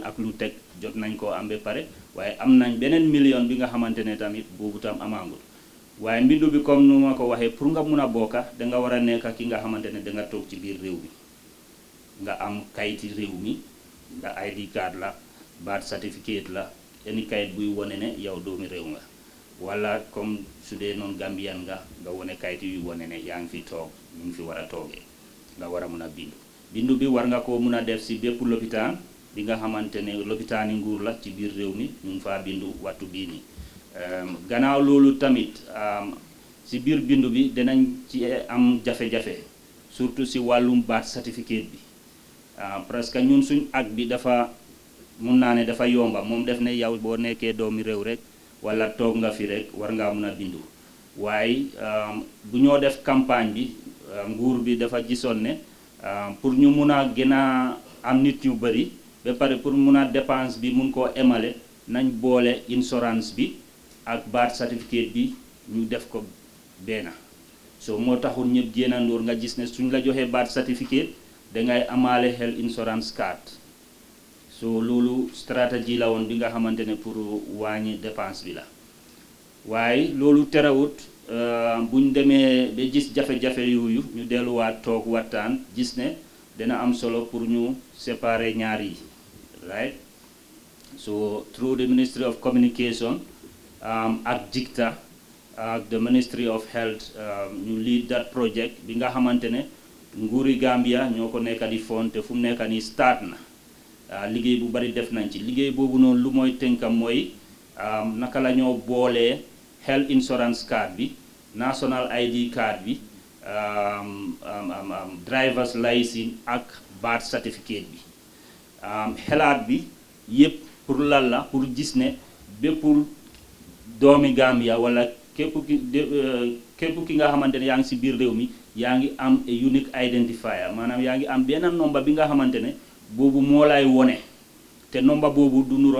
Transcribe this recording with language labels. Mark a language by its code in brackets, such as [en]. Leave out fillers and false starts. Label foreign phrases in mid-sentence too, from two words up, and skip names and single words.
[wo] ak lu teg jot nañ koo am ba pare waaye am nañ beneen million bi nga xamante ne tamit boobu tam amaangul waaye mbindu bi comme nu ma ko waxee pour nga mun a bokka danga war a nekk ki nga xamante ne danga toog ci biir réew mi nga am kayiti réew mi nga [en] ID card [wo] la [en] birth certificate [wo] la any kayit buy wone ne yow doomi réew nga wala comme su dee noonu Gambian nga wone kayit yu wone ne yaa ngi fi toog ñu ngi fi war a toogee nga war a mun a bindu bi war nga ko mun a def si bépp lopitaan bi nga xamante ne lopitaani nguur la ci biir réew mi ñu ngi faa bindu wattu bii nii gannaaw loolu tamit si biir bindu bi dinañ ci am jafe-jafe surtout si wàllum [en] birth certificate [wo] bi presque ñun suñ ak bi dafa mun naa ne dafa yomba moom def ne yow boo nekkee doomi réew rek wala toog nga fi rek war ngaa mun a bindu waaye bu ñoo def campagne bi nguur bi dafa gisoon ne pour ñu mun a gën a am nit ñu bëri ba pare pour mun a dépense bi mun koo émale nañ boole insurance bi ak [en] birth certificate [wo] bi ñu def ko benn so moo taxul ñëpp jéenandoor nga gis ne suñ la joxee birth certificate dangay amaale [en] health insurance card [wo] so loolu stratégie la woon bi nga xamante ne pour wàññi dépense bi la waaye loolu terewut buñ demee ba gis jafe-jafe yooyu ñu delluwaat toog waxtaan gis ne dina am solo pour ñu séparer ñaar yi right [en] so through the Ministry of Communication [wo] ak JICTA ak [en] the Ministry of Health [wo] ñu [en] lead that project [wo] bi nga xamante ne nguuri Gambia ñoo ko nekka di fond te fu mu nekka ni start na liggéey bu bari def nañ ci liggéey boobu noonu lu mooy tënkam mooy naka la ñoo boolee [en] health insurance card [wo] bi [en] national ID card [wo] bi [en] driver's license [wo] ak [en] birth certificate [wo] bi xelaat bi yëpp pour lan la pour gis ne bépp doomi Gambia wala képp ki nga xamante ne yaa ngi si biir réew mi yaa ngi am [en] a unique identifier [wo] maanaam yaa ngi am benn nomba bi nga xamante ne boobu moo lay wone te nomba boobu du nuroo